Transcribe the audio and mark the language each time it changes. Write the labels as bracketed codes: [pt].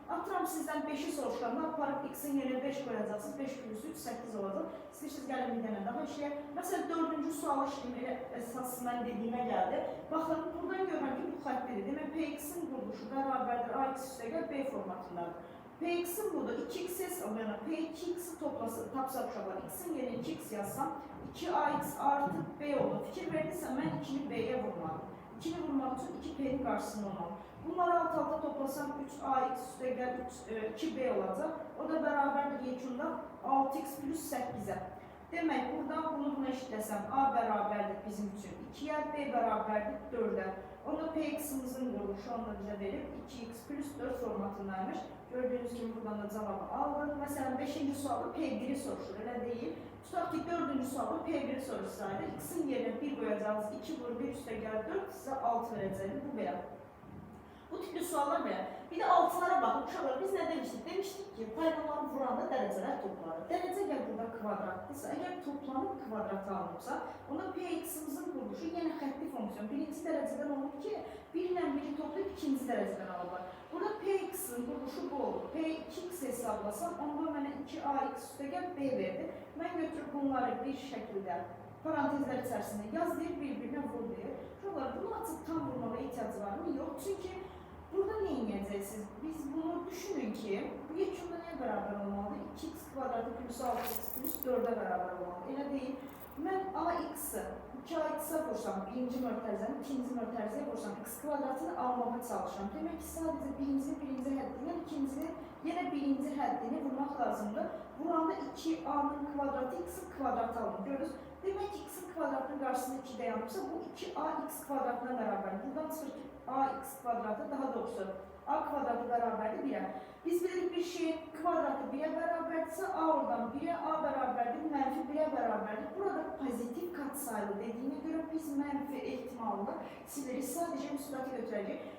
[az] Atıram sizdən 5'i soruşlarında aparıb x'in yerine 5 koyacaqsınız. 5 plus 3, 8 olacaq. İstəyirsiniz gəlin bir dənə daha işləyək. Məsələn, 4-cü sualı işləyim, elə əsasından dediyimə gəldi. Baxın, buradan görürəm ki, bu xəttlidir. Demək, px'in quruluşu bərabərdir ax üstəgəl b formatındadır. Px'in burada 2x hesablayana p2x'i tapsaq uşaqlar. X'in yerine 2x yazsam, 2ax artı b olur. Fikir verdiysəm, mən 2'ni b'ye vurmalıyım. 2'ni vurmaq üçün 2p'nin qarşısında olmalı. Bunları alt-alta toplasam 3ax üstəgəl 2b olacaq. O da bərabərdir yekunda 6x plus 8'ə. Demək, buradan bunu eşitləsəm, a bərabərdir bizim üçün 2'yə, b bərabərdir 4'ə. Onda px'imizin quruluşu onu da bizə verib 2x plus 4 formatındaymış. Gördüyünüz kimi buradan da cavabı aldıq. Məsələn, 5-ci sualı p1'i soruşur, elə deyil. Tutaq ki, 4-cü sualı p1'i soruşsaydı, x'in yerine 1 qoyacağınız 2 vur 1 üstəgəl 4 sizə 6 verəcəkdir. Bu belə. Bu tipli suallar belə. [tr] Bir de altılara bakın uşaqlar, biz ne demiştik? Demiştik ki, [az] paydaları vuranda dərəcələr toplanır. Dərəcə gəl burada kvadratdırsa, əgər toplanıb kvadratı alınıbsa, onda px'imizin quruluşu yenə xəttli fonksiyon. Birinci dərəcədən olur ki, 1 ilə 1'i toplayıb ikinci dərəcədən alırlar. Burada px'in quruluşu bu olur. p2x hesablasam, onda mənə 2ax üstəgəl b verdi. Mən götürüb bunları bir şəkildə parantezlər içərisində yaz deyir, bir-birinə vur deyir. Uşaqlar, bunu açıb tam vurmağa ehtiyac var mı? Yox, çünki burada [tr] ne inceleyeceksiniz? Biz bunu düşünün ki, bu yekunda neye beraber olmalı? 2x kvadratı plus 6x plus 4'e beraber olmalı. [az] Elə değil. Mən ax'ı 2ax'a vursam, birinci mörtərizəni, ikinci mörtərizəyə vursam, x kvadratını almağa çalışıram. Demək ki, sadəcə birinci həddini, ikincini, yenə birinci həddini vurmaq lazımdır. Vuranda 2a'nın kvadratı x'in kvadratı alınır. Görürüz. Demək ki, x'in kvadratının qarşısında 2 dayanmışsa, bu 2ax kvadratına beraber. Buradan çıxır ki, ax kvadratı daha doğrusu a kvadratı bərabərdir 1'ə. Biz bilirik bir şeyin kvadratı 1'ə bərabərdirsə, a oradan 1'ə, a bərabərdir, mənfi 1'ə bərabərdir. Burada pozitiv katsayılı dediyinə görə biz mənfi ehtimalını siliriz, sadəcə müsbətə götürəcək.